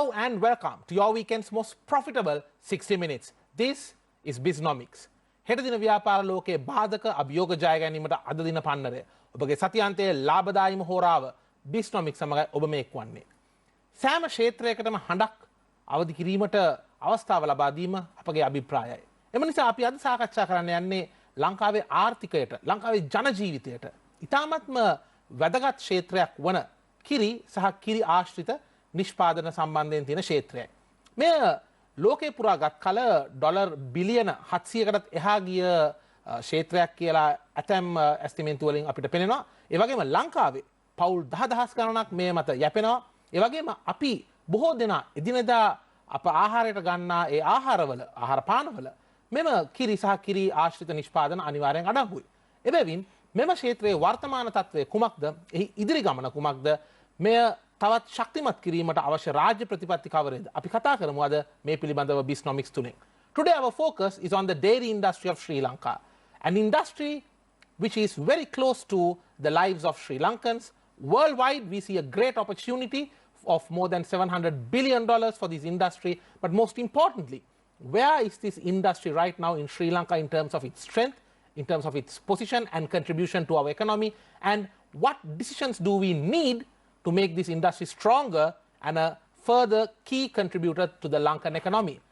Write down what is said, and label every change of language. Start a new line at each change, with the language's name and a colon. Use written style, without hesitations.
English: and welcome to your weekend's most profitable 60 minutes. This is Biznomics.
Sinhala: හෙට දින ව්‍යාපාර ලෝකයේ බාධක අභියෝග ජය ගැනීමට අද දින පන්නරය. ඔබගේ සතියාන්තයේ ලාභදායීම හෝරාව Biznomics සමගයි ඔබ මේ එක්වන්නේ. සෑම ක්ෂේත්‍රයකටම හඬක් අවදි කිරීමට අවස්ථාව ලබා දීම අපගේ අභිප්‍රායයි. එම නිසා අපි අද සාකච්ඡා කරන්න යන්නේ ලංකාවේ ආර්ථිකයට, ලංකාවේ ජන ජීවිතයට ඉතාමත්ම වැදගත් ක්ෂේත්‍රයක් වන කිරි සහ කිරි ආශ්‍රිත නිෂ්පාදන සම්බන්ධයෙන් තියෙන ක්ෂේත්‍රයයි. මේ ලෝකේ පුරා ගත් කල ඩොලර් බිලියන 700කටත් එහා ගිය ක්ෂේත්‍රයක් කියලා ඇතැම් ඇස්ටිමේන්තු වලින් අපිට පෙනෙනවා. ඒ වගේම ලංකාවේ පවුල් 10,000 ගණනක් මේ මත යැපෙනවා. ඒ වගේම අපි බොහෝ දෙනා එදිනෙදා අප ආහාරයට ගන්නා ඒ ආහාර පානවල මෙම කිරි සහ කිරි ආශ්‍රිත නිෂ්පාදන අනිවාර්යෙන් අඩංගුයි. එබැවින් මෙම ක්ෂේත්‍රයේ වර්තමාන තත්ත්වය කුමක්ද? එහි ඉදිරි ගමන කුමක්ද? මෙය තවත් ශක්තිමත් කිරීමට අවශ්‍ය රාජ්‍ය ප්‍රතිපත්ති කවරේද? අපි කතා කරමු අද මේ පිළිබඳව Biznomics තුලින්.
English: Today our focus is on the dairy industry of Sri Lanka, an industry which is very close to the lives of Sri Lankans. Worldwide, we see a great opportunity of more than $700 billion for this industry. But most importantly, where is this industry right now in Sri Lanka in terms of its strength, in terms of its position and contribution to our economy, and what decisions do we need to make this industry stronger and a further key contributor to the Lankan economy?